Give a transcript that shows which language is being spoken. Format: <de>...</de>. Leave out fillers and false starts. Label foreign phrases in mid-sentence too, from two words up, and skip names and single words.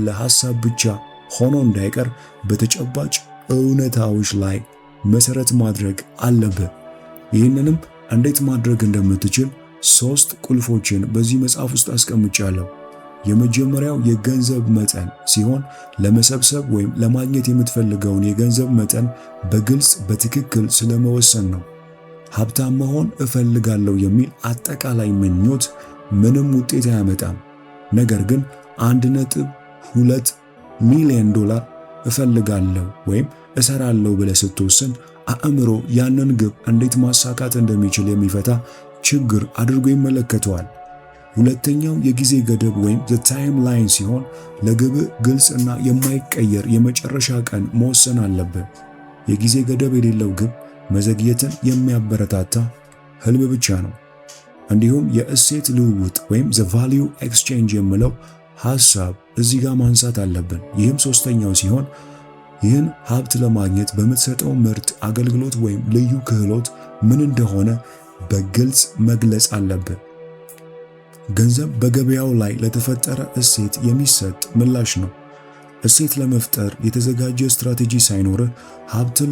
<am>ሐሳብ ብቻ ሆኖ እንዳይቀር በተጨባጭ እውነታዎች ላይ መሰረት ማድረግ አለብህ። ይህንንም እንዴት ማድረግ እንደምትችል 3 ቁልፎችን በዚህ መጽሐፍ ውስጥ አስቀምጫለሁ። የመጀመሪያው የገንዘብ መጠን ሲሆን ለመሰብሰብ ወይም ለማግኘት የምትፈልገውን የገንዘብ መጠን በግልጽ በትክክል ስለመወሰን ነው። ሀብታም መሆን እፈልጋለሁ የሚል አጠቃላይ ምኞት ምንም ውጤት አያመጣም። ነገር ግን 1.2 ሚሊዮን ዶላር እፈልጋለሁ ወይም እሰራለሁ ብለህ ስትወስን አእምሮ ያንን ግብ እንዴት ማሳካት እንደሚችል የሚፈታ ችግር አድርጎ ይመለከተዋል። ሁለተኛው የጊዜ ገደብ ወይም</am> <en>the timeline</en> <am>ሲሆን ለግብ ግልጽና የማይቀየር የመጨረሻ ቀን መወሰን አለብህ። የጊዜ ገደብ የሌለው ግብ መዘግየትን የሚያበረታታ ህልም ብቻ ነው። እንዲሁም የእሴት ልውውጥ ወይም</am> <en>the value exchange</en> <am>የሚለው ሐሳብ እዚህ ጋር ማንሳት አለብን። ይህም ሶስተኛው ሲሆን ይህን ሀብት ለማግኘት በምትሰጠው ምርት፣ አገልግሎት ወይም ልዩ ክህሎት ምን እንደሆነ በግልጽ መግለጽ አለብን። ገንዘብ በገበያው ላይ ለተፈጠረ እሴት የሚሰጥ ምላሽ ነው። እሴት ለመፍጠር የተዘጋጀ ስትራቴጂ ሳይኖርህ ሀብትን</am>